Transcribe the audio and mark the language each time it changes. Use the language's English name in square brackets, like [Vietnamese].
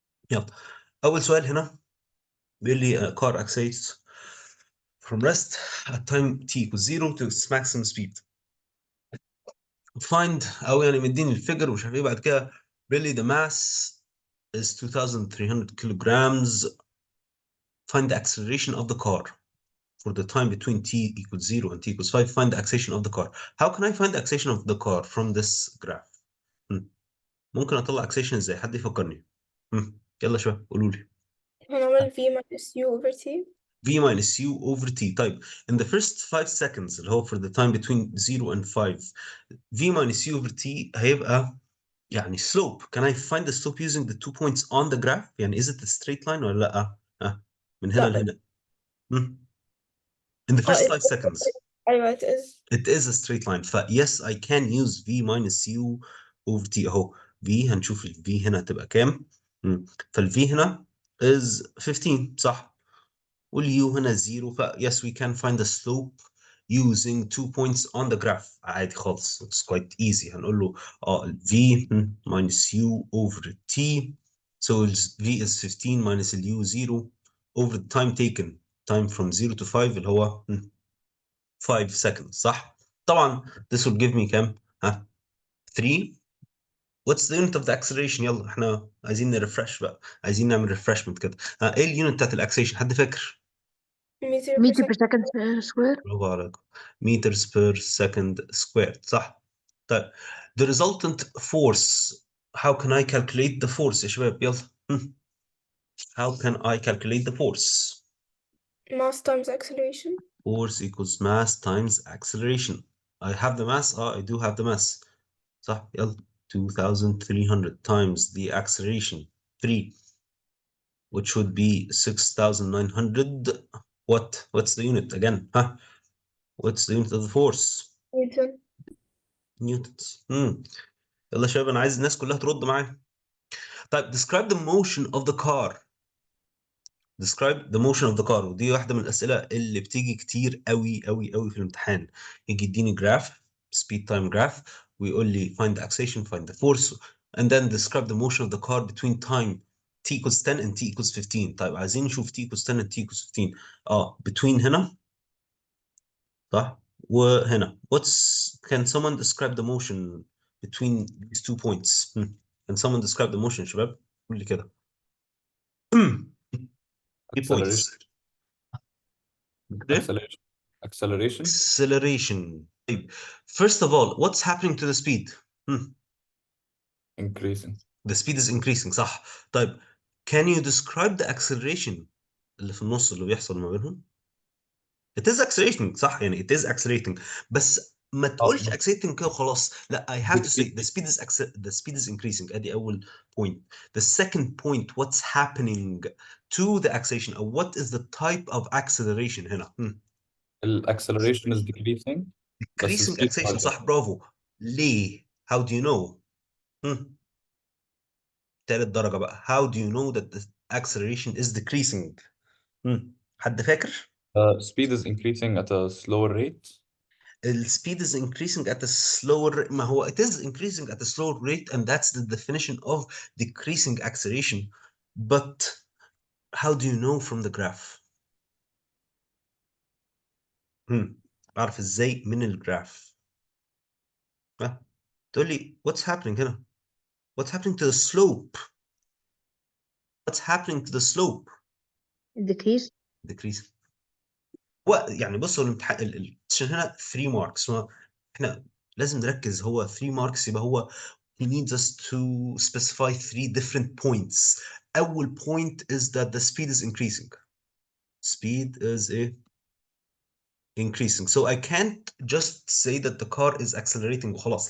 [Arabic] يلا، اول سؤال هنا بيقول لي [English] car accelerates from rest at time t equals 0 to its maximum speed. find [Arabic] او يعني مديني الفيجر ومش عارف ايه، بعد كده بيقول لي [English] the mass is 2300 kilograms. find the acceleration of the car for the time between t equals 0 and t equals 5. find the acceleration of the car. How can I find the acceleration of the car from this graph? [Arabic] ممكن اطلع acceleration ازاي؟ حد يفكرني. يلا شباب قولوا لي. [English] هنعمل V minus U over T. V minus U over T. [Arabic] طيب [English] in the first 5 seconds [Arabic] اللي هو [English] for the time between 0 and 5 V minus U over T [Arabic] هيبقى يعني [English] slope. Can I find the slope using the 2 points on the graph؟ [Arabic] يعني [English] is it a straight line [Arabic] ولا لا؟ من هنا لا. لهنا. [English] In the first 5 seconds [Arabic] أيوة [English] it is. it is a straight line. [Arabic] ف [English] yes I can use V minus U over T. [Arabic] اهو V، هنشوف ال V هنا هتبقى كام. فال V هنا [English] is [Arabic] 15 صح، واليو هنا 0. [English] ف yes we can find the slope using 2 points on the graph. [Arabic] عادي خالص, [English] it's quite easy. [Arabic] هنقول له [English] V minus U over T. so V is 15 minus U 0 over the time taken, time from 0 to 5 [Arabic] اللي هو [English] 5 seconds [Arabic] صح. طبعا [English] this will give me [Arabic] كام؟ [English] 3. What's the unit of the acceleration؟ [Arabic] يلا احنا عايزين نرفرش بقى، عايزين نعمل [English] refreshment [Arabic] كده. ايه اليونت بتاعت الاكسلريشن؟ حد فاكر؟ [English] meter per second square. [Arabic] برافو عليكم. [English] meters per second squared [Arabic] صح. طيب [English] the resultant force, how can I calculate the force [Arabic] يا شباب؟ يلا. [English] how can I calculate the force؟ mass times acceleration. force equals mass times acceleration. I have the mass. I do have the mass. [Arabic] صح. يلا [English] 2300 times the acceleration 3, which would be 6900. What's the unit again? What's the unit of the force؟ Newton. newtons. [Arabic] يلا يا شباب، انا عايز الناس كلها ترد معايا. طيب [English] describe the motion of the car. describe the motion of the car. [Arabic] ودي واحده من الاسئله اللي بتيجي كتير قوي قوي قوي في الامتحان. يجي يديني جراف [English] speed time graph [Arabic] ويقول لي [English] find the acceleration, find the force, and then describe the motion of the car between time t equals 10 and t equals 15. [Arabic] طيب عايزين نشوف [English] t equals 10 and t equals 15. between [Arabic] هنا صح وهنا. [English] can someone describe the motion between these 2 points? can someone describe the motion [Arabic] يا شباب؟ قول لي كده. [English] 3 points. Acceleration. Acceleration. Acceleration. First of all, what's happening to the speed? Increasing. The speed is increasing [Arabic] صح. طيب [English] can you describe the acceleration [Arabic] اللي في النص اللي بيحصل ما بينهم؟ [English] It is accelerating [Arabic] صح، يعني [English] it is accelerating. [Arabic] بس ما تقولش [English] accelerating [Arabic] كده وخلاص. لا, [English] I have to say the speed is increasing. [Arabic] ادي اول point. [English] The second point, what's happening to the acceleration, or what is the type of acceleration [Arabic] هنا؟ [English] Acceleration is decreasing. decreasing acceleration [Arabic] صح. برافو. ليه؟ [English] How do you know؟ [Arabic] تالت درجة بقى. [English] How do you know that the acceleration is decreasing؟ [Arabic] حد فاكر؟ [English] Speed is increasing at a slower rate. The speed is increasing at a slower. [Arabic] ما هو [English] it is increasing at a slower rate, and that's the definition of decreasing acceleration. But how do you know from the graph؟ [Arabic] أعرف إزاي من الجراف؟ تقول لي [English] what's happening [Arabic] هنا؟ [English] What's happening to the slope؟ What's happening to the slope؟ Decrease. decrease. [Arabic] يعني بصوا الامتحان الكويشن هنا 3 ماركس. احنا لازم نركز. هو 3 ماركس يبقى هو [English] he needs us to specify 3 different points. أول point is that the speed is increasing. Speed is increasing. So I can't just say that the car is accelerating [Arabic] وخلاص.